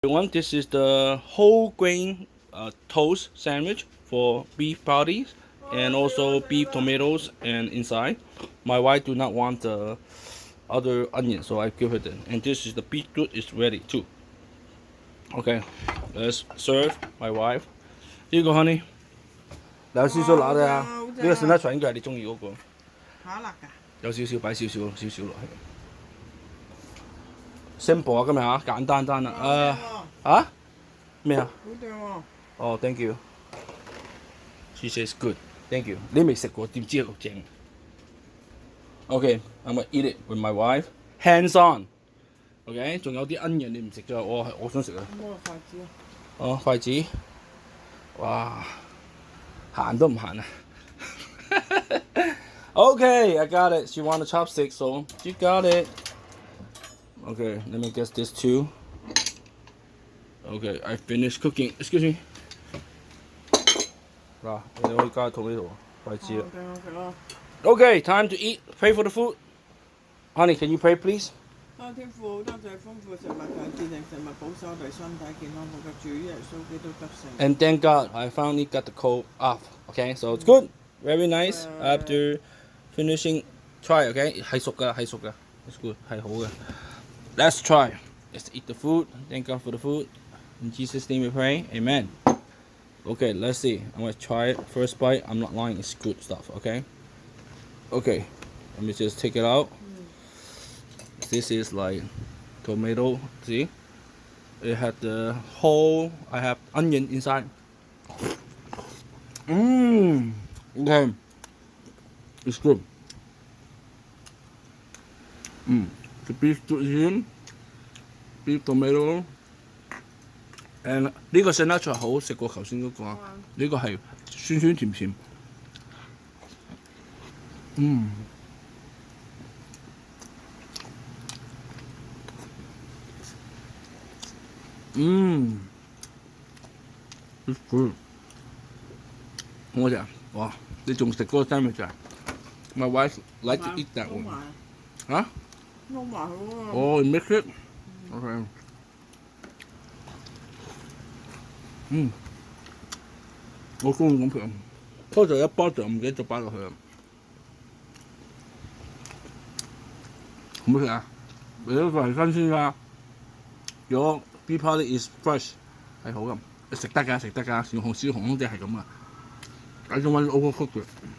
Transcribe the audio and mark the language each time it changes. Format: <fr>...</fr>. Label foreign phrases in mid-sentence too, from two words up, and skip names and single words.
<en>Everyone, this is the whole grain toast sandwich for beef patties and also beef tomatoes and inside. My wife do not want the other onion, so I give her that. And this is the beetroot is ready too. Okay, let's serve my wife.</en> <yue>呢個 honey 有少少辣啊，呢個 sriracha 應該係你中意嗰個，嚇辣㗎，有少少擺少少落去。simple 啊，今日嚇簡單單啦。咩啊？好正喎！</yue> <en>哦 ，thank you。She says good. Thank you. 你未食過點知咁正 ？Okay, I'm gonna eat it with my wife. Hands on.</en> <yue>Okay，仲有啲 onion 你唔食咗，我想食啊。咁個筷子啊！哦，筷子。哇，行都唔行啊 ！</yue> <en>Okay, I got it. She want a chopstick, so she got it. Okay, let me get this too. Okay, I finished cooking. Excuse me.</en> <yue>嗱，你可以加套呢度筷子啦。正我食咯。</yue> <en>Okay, time to eat. Pray for the food. Honey, can you pray, please?</en> <yue>天父，多謝豐富食物強健定食物保守我哋身體健康，我嘅主耶穌基督得勝。</yue> <en>And thank God, I finally got the cold off. Okay, so it's good. Very nice. After finishing, try.</en> <yue>Okay, 係熟㗎，係熟㗎。</yue> <en>It's good.</en> <yue>係好嘅。</yue> <en>Let's try. Let's eat the food. Thank God for the food. In Jesus' name we pray. Amen. Okay, let's see. I'm gonna try it. First bite. I'm not lying. It's good stuff. Okay. Okay. Let me just take it out. This is like tomato. See? It had the whole. I have onion inside. Okay. It's good. The beef in, beef tomato.</en> <yue>And 呢個 sriracha 好食過頭先嗰個，呢個係酸酸甜甜。</yue> <en>It's good。</en> <yue>我就哇，你仲食嗰個 sandwich 啊 ？</yue> <en>My wife like to eat that one。</en> <yue>嚇？撈埋佢喎。 Oh, you mix it? Okay. 我中意咁食，不過就一包就唔記得咗擺落去啦。好唔好食啊？你嗰個係新鮮㗎，如果</yue> <en>beef patty is fresh</en> <yue>係好㗎，食得㗎，食得㗎。小紅嗰啲係咁啊，</yue> <en>I don't want to overcook it。</en>